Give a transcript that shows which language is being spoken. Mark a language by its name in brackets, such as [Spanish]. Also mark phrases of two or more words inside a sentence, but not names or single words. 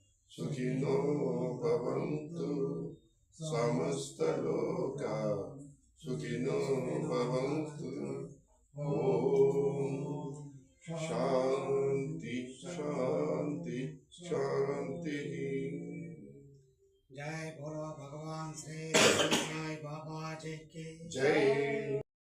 [Sanskrit] सुखिनो भवन्तु समस्तलोका सुखिनो भवन्तु। ओम शांति शांति शांति। [Hindi] जय बोलो भगवान श्री साईं बाबा जी की जय।